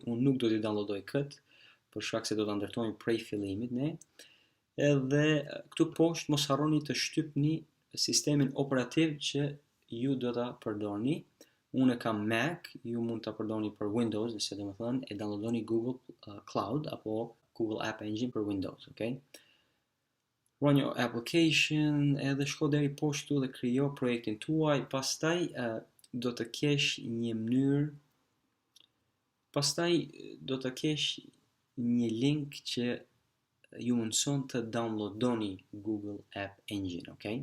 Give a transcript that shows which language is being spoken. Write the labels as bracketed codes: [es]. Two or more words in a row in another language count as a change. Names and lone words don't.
[sq] Unë nuk do t'i downloadoj këtë, për shkak se do ta ndërtojmë prej fillimit ne. Edhe këtu poshtë mos harroni të shtypni sistemin operativ që ju do ta përdorni. Unë kam Mac, ju mund ta përdorni për Windows, nëse domethënë e downloadoni Google Cloud apo Google App Engine për Windows, okay? [en] Run your application, [sq] edhe shko deri poshtu dhe krijo projektin tuaj. Pastaj do të kesh një mënyrë, pastaj do të kesh një link që ju mundson të downloadoni Google App Engine, okay?